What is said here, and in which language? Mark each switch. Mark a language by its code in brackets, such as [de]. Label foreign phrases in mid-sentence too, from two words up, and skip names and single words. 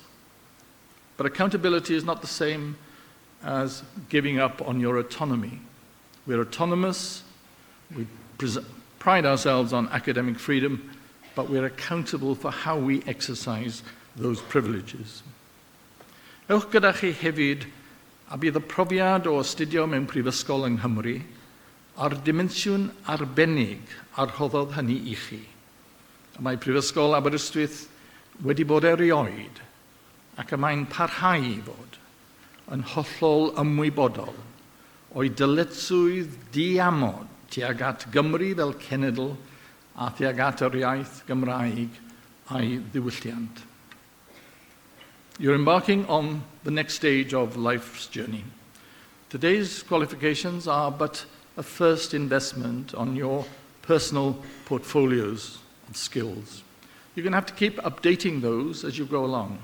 [en] But accountability is not the same as giving up on your autonomy. We're autonomous, we pride ourselves on academic freedom, but we're accountable for how we exercise those privileges. [cy] Ewch gyda chi hefyd a bydd y profiad o astudio mewn prifysgol yng Nghymru a'r dimensiwn arbennig ar rhoddodd hynny I chi. Mae Prifysgol Aberystwyth wedi bod erioed ac y mae'n parhau I fod yn hollol ymwybodol o'i dyletswydd diamod tuag at Gymru fel cenedl a tuag at yr iaith Gymraeg a'i ddiwylliant. [en] You're embarking on the next stage of life's journey. Today's qualifications are but a first investment on your personal portfolios of skills. You're going to have to keep updating those as you go along.